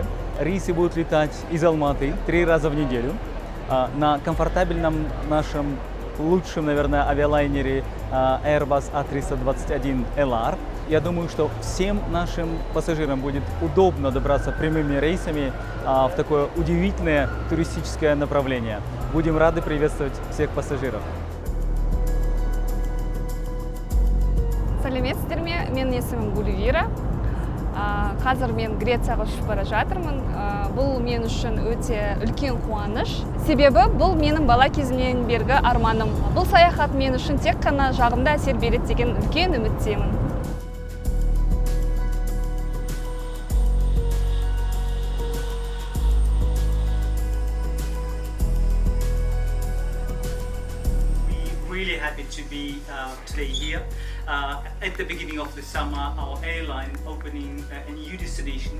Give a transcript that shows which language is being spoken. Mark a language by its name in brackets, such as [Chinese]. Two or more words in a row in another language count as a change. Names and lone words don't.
[Russian] Рейсы будут летать из Алматы 3 раза в неделю на комфортабельном нашем лучшем, наверное, авиалайнере Airbus A321LR. Я думаю, что всем нашим пассажирам будет удобно добраться прямыми рейсами в такое удивительное туристическое направление. Будем рады приветствовать всех пассажиров. [Kazakh] Сәлеметсіздер ме? Менің есімім Гүлвира. Қазір мен Грецияға ұшып бара жатырмын. Бұл мен үшін өте үлкен қуаныш. Себебі бұл менің бала кезімнен бергі арманым. Бұл саяхат мен үшін тек қана жағымды әсер береді деген үлкен үміттемін. [English] Really happy to be today here. At the beginning of the summer, our airline opening a new destination.